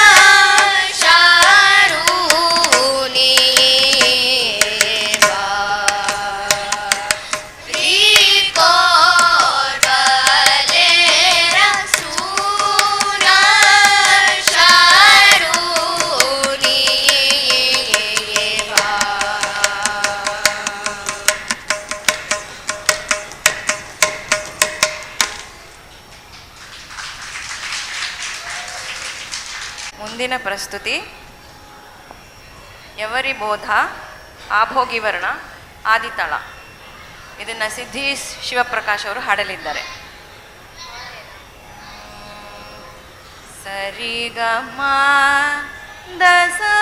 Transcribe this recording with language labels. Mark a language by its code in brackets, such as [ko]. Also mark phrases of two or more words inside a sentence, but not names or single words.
[kn] ಶಾರೂನಿ ಬಾ ತ್ರಿಕೋಟಲೇರ ಸೂನ ಶಾರೂನಿ ಬಾ ಮುಂದಿನ ಪ್ರಸ್ತುತಿ ಯವರಿ ಬೋಧ ಆಭೋಗಿವರ್ಣ ಆದಿತಾಳ. ಇದನ್ನು ಸಿದ್ಧಿ ಶಿವಪ್ರಕಾಶ್ ಅವರು ಹಾಡಲಿದ್ದಾರೆ. ಸರಿ ಗ ಮ ದಸ